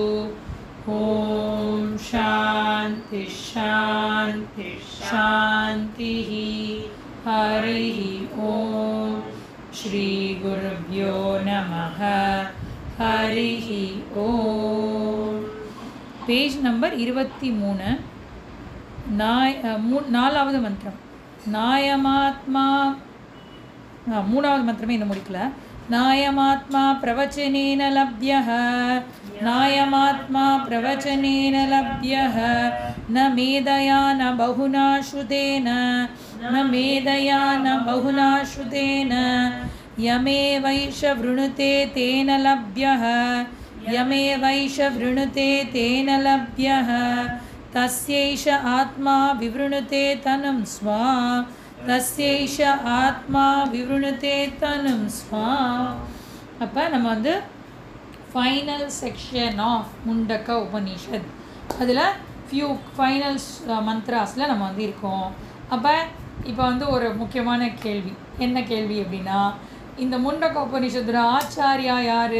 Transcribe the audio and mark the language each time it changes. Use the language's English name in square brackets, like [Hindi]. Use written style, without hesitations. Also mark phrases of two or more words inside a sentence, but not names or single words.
[Sanskrit] ॐ शान्ति शान्ति शान्तिः। हरिः ॐ श्री गुरुभ्यो नमः। हरिः ॐ। [English] page number [Tamil] 23 நாலாவது மந்திரம் நாயமாத்மா மூணாவது மந்திரமே இன்னும் முடிக்கல. [Sanskrit] नायमात्मा प्रवचनेन लभ्यः नायमात्मा प्रवचनेन लभ्यः न मेधया न बहुना श्रुतेन न मेधया न बहुना श्रुतेन यमे वैष वृणुते तेन लभ्यः यमे वैष वृणुते तेन लभ्यः तस्यैष आत्मा विवृणुते तनुं स्वा तस्यैष आत्मा विवृणुते तनुं स्वा. [Tamil] அப்போ நம்ம வந்து [English] final section of [Tamil] முண்டக்க உபனிஷத் அதில் [English] few final [Tamil] மந்த்ராஸில் நம்ம வந்து இருக்கோம். அப்போ இப்போ வந்து ஒரு முக்கியமான கேள்வி, என்ன கேள்வி அப்படின்னா, இந்த முண்டக்க உபனிஷத்துல ஆச்சாரியா யார்?